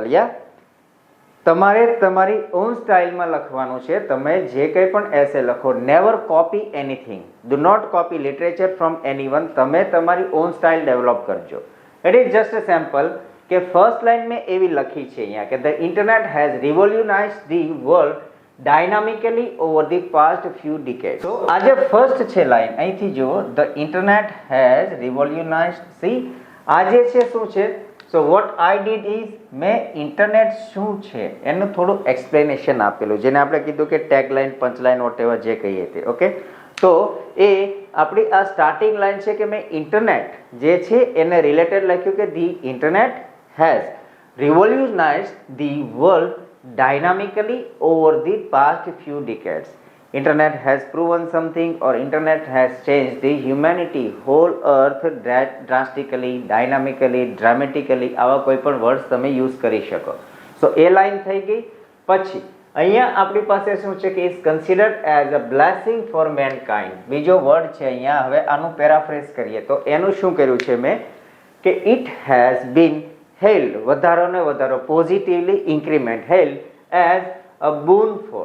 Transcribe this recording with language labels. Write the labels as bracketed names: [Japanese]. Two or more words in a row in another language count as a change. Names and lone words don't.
[Gujarati] યા તમારે તમારી [English] own styleમાં [Gujarati] લખવાનું છે. તમે જે કંઈ પણ એસે લખો, [English] never copy anything, do not copy literature from anyone. [Gujarati] તમે તમારી [English] own style develop કરજો. it is just a sample કે first line [Gujarati] મેં એવી લખી છે અહીંયા કે [English] the internet has revolutionized the world dynamically over the past few decades. [Gujarati] So આજે ફર્સ્ટ છે લાઈન, અહીંથી જુઓ, [English] the internet has revolutionized. [Gujarati] see આજે છે શું છે, [English] so what I did is [Gujarati] મેં ઇન્ટરનેટ શું છે એનું થોડું એક્સપ્લેનેશન આપેલું, જેને આપણે કીધું કે [English] tag line, punch line, whatever [Gujarati] જે કહીએ તે. ઓકે, તો એ આપણી આ [English] starting line [Gujarati] છે કે મેં ઇન્ટરનેટ જે છે એને રિલેટેડ લખ્યું કે [English] the internet has revolutionized the world dynamically over the past few decades. Internet has proven something, or internet has changed the humanity, whole earth drastically, dynamically, dramatically. [Gujarati] આવા કોઈ પણ વર્ડ્સ તમે યુઝ કરી શકો. સો એ લાઈન થઈ ગઈ. પછી અહીંયા આપણી પાસે શું છે કે [English] is considered as a blessing for mankind. [Gujarati] બીજો વર્ડ છે અહીંયા. હવે આનું પેરાફ્રેઝ કરીએ તો એનું શું કર્યું છે મેં કે [English] it has been held, [Gujarati] વધારો ને વધારો, [English] positively increment, held as a boon for.